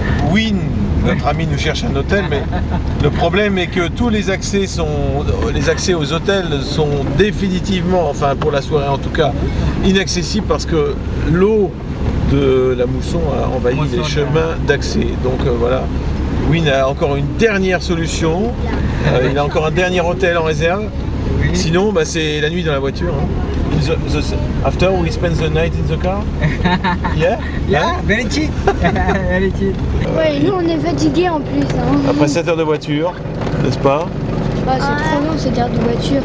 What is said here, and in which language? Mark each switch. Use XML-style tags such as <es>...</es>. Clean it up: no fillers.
<fr>Oui, notre ami nous cherche un hôtel, mais le problème est que tous les accès aux hôtels sont définitivement, enfin pour la soirée en tout cas, inaccessibles parce que l'eau de la mousson a envahi les chemins d'accès. Donc voilà, Win a encore une dernière solution, il a encore un dernier hôtel en réserve. Sinon, bah, c'est la nuit dans la voiture. Hein.</fr> <en>After we spend the night in the car? Yeah? Yeah, very cheap. Very cheap.</en> <fr>Ouais, et nous on est fatigués en plus. Hein. Après 7 heures de voiture, n'est-ce pas? Bah, c'est trop long cette heure de voiture.</fr>